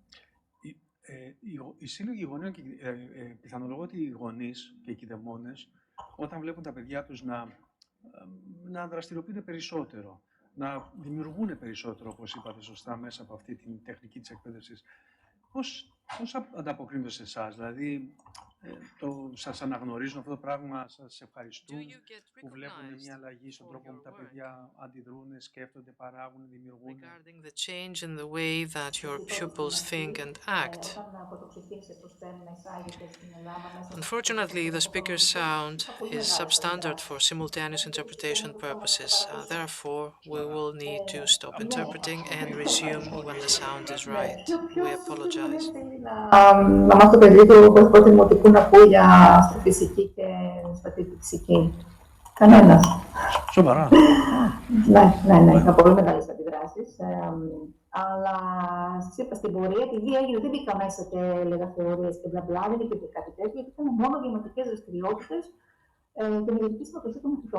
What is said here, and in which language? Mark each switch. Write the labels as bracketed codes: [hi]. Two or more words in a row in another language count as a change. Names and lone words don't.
[el] Οι σύλλογοι γονέων, πιθανολογώ ότι οι γονείς και οι κηδεμόνες, όταν βλέπουν τα παιδιά τους να δραστηριοποιούνται περισσότερο, να δημιουργούν περισσότερο, όπως είπατε σωστά, μέσα από αυτή την τεχνική της εκπαίδευσης. Πώς ανταποκρίνονται σε εσάς, δηλαδή Σας αναγνωρίζουν αυτό το πράγμα, σας ευχαριστούν, [en] Do you get [el] που βλέπουν μια [en] recognized [el] αλλαγή στον [en] for [el] τρόπο που [en] your [el] τα [en] work [el] παιδιά αντιδρούν, σκέφτονται, παράγουν, δημιουργούν? [en] regarding the change in the way that your pupils think and act? [el] Όταν πρωτοξεκίνησε το STEM να εισάγεται στην Ελλάδα μέσα από [en] Unfortunately, the speaker's sound [el] είχα πολύ [en] is [el] μεγάλες [en] substandard for [el] αντιδράσεις. [en] simultaneous interpretation purposes. Therefore, we will need to stop interpreting and resume when the sound is right. We apologize. [el] Να μάθω το παιδί του πρώτο δημοτικού να ακούει για αστροφυσική και στατιστική. Κανένας. Σοβαρά. Ναι, είχα πολύ μεγάλες αντιδράσεις. Αλλά σας είπα στην πορεία, επειδή έγινε, δεν μπήκα μέσα και έλεγα θεωρίες και μπλα μπλα, δεν υπήρχε κάτι τέτοιο, γιατί ήταν μόνο βιωματικές δραστηριότητες και μελλοντική συμμετοχή των μαθητών.